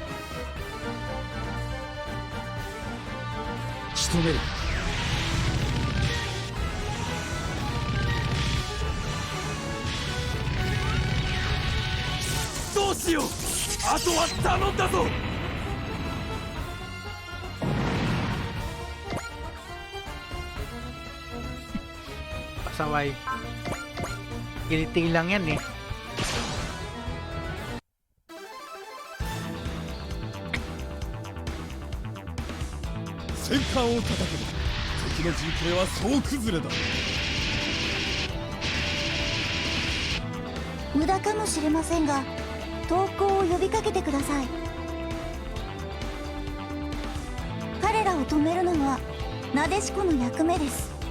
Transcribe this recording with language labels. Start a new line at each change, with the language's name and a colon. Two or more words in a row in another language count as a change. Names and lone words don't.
Japanese: 仕留める。どうしよう、あとは頼んだぞ。
Filipino: Pasaway. Kiliti lang yan eh.
Japanese: 戦艦を叩けば敵の陣形は総崩れだ。無駄かもしれませんが投降を呼びかけてください。彼らを止めるのはなでしこの役目です。